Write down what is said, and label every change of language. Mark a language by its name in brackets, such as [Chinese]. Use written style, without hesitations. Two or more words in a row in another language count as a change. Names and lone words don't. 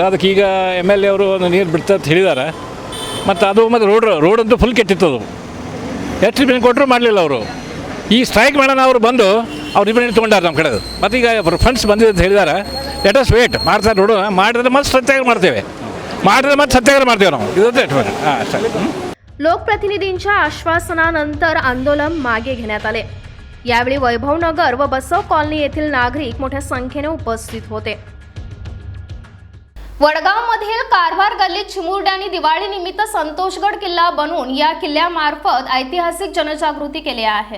[Kannada] ಅದಕ್ಕೆ ಈಗ MLA ಅವರು ನೀರು ಬಿಡ್ತಾ ಅಂತ ಹೇಳಿದ್ದಾರೆ. ಮತ್ತು ಅದು ಮತ್ತು ರೋಡ್ ಅಂತೂ ಫುಲ್ ಕೆಟ್ಟಿತ್ತು. ಅದು ಎಷ್ಟು ರಿಪೇರಿ ಕೊಟ್ಟರು ಮಾಡಲಿಲ್ಲ ಅವರು. ಈ ಸ್ಟ್ರೈಕ್ ಮಾಡೋಣ ಅವರು ಬಂದು ಅವ್ರು ರಿಪೇರಿ ತೊಗೊಂಡಾರೆ ನಮ್ಮ ಕಡೆ. ಮತ್ತು ಈಗ ಫಂಡ್ಸ್ ಬಂದಿದೆ ಅಂತ ಹೇಳಿದ್ದಾರೆ. [English] let us wait, [Kannada] ಮಾಡ್ತಾರೆ ನೋಡೋಣ. ಮಾಡಿದ್ರೆ ಮತ್ತೆ ಸತ್ಯಾಗ್ರಹ ಮಾಡ್ತೇವೆ, ಮಾಡಿದ್ರೆ ಮತ್ತೆ ಸತ್ಯಾಗ್ರಹ ಮಾಡ್ತೇವೆ ನಾವು. ಇದೊಂದೇ ಹಾಂ ಅಷ್ಟೇ. [Marathi] लोकप्रतिनिधींच्या आश्वासनानंतर आंदोलन मागे घेण्यात आले. यावेळी वैभवनगर व बसव कॉलनी येथील नागरिक मोठ्या संख्येने उपस्थित होते. वडगावमधील कारभार गल्लीत चिमुरड्यांनी दिवाळीनिमित्त संतोषगड किल्ला बनवून या किल्ल्यामार्फत ऐतिहासिक जनजागृती केली आहे.